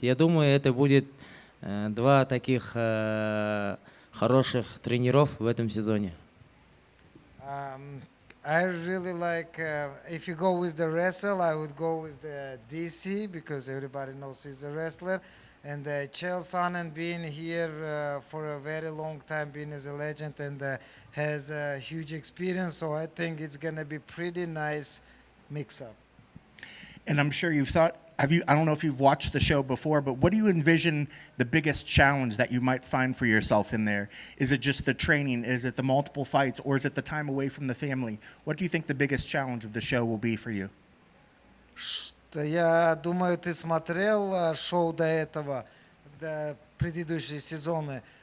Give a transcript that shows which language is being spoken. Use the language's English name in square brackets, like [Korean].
[Russian] Я думаю, это будет два таких хороших тренеров в этом сезоне. [English] I really like, if you go with the wrestle, I would go with the DC because everybody knows he's a wrestler. And Chael Sonnen being here for a very long time, being as a legend and has a huge experience. So I think it's going to be pretty nice mix-up. And I'm sure you've thought, I don't know if you've watched the show before, but what do you envision the biggest challenge that you might find for yourself in there? Is it just the training? Is it the multiple fights? Or is it the time away from the family? What do you think the biggest challenge of the show will be for you? [Russian] Я думаю, ты смотрел шоу до этого, предыдущие сезоны.